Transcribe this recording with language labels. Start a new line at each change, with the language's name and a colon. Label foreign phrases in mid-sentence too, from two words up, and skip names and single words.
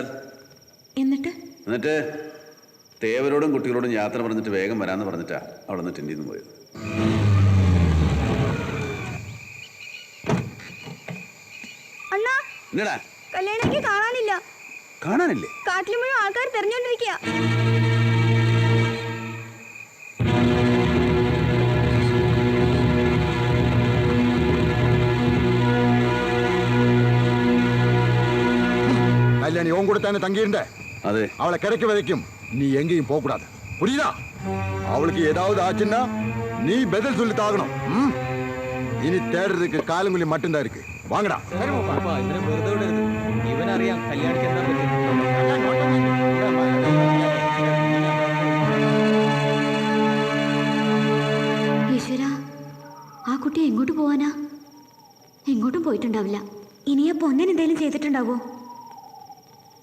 Malayalam: എന്നിട്ട് തേവരോടും കുട്ടികളോടും യാത്ര പറഞ്ഞിട്ട് വേഗം വരാമെന്ന് പറഞ്ഞിട്ടാ അവിടെ നിന്ന് ടെന്റിൽ നിന്ന് പോയത്. എന്നടാ കല്യാണിക്ക് കാണാനില്ലേ? കാട്ടിൽ മുഴുവൻ ആൾക്കാർ തെരഞ്ഞോണ്ടിരിക്കുക.
Tamil: கல்யாணி உன் கூட தானே தங்கியிருந்த? அது அவளை கிடைக்க வரைக்கும் நீ எங்கேயும் போக கூடாது, புரியுதா? அவளுக்கு ஏதாவது ஆச்சுன்னா நீ பதில் சொல்லி தாகணும். இனி தேடுறதுக்கு காலங்குழி மட்டும்தான் இருக்கு. வாங்கடா.
Malayalam: ഇവനറിയാം കല്യാണിക്ക് എന്താ പറ്റി. ഈശ്വര, ആ കുട്ടി എങ്ങോട്ട് പോവാനാ? എങ്ങോട്ടും പോയിട്ടുണ്ടാവില്ല. ഇനിയെ പൊന്നൻ എന്തെങ്കിലും ചെയ്തിട്ടുണ്ടാവോ?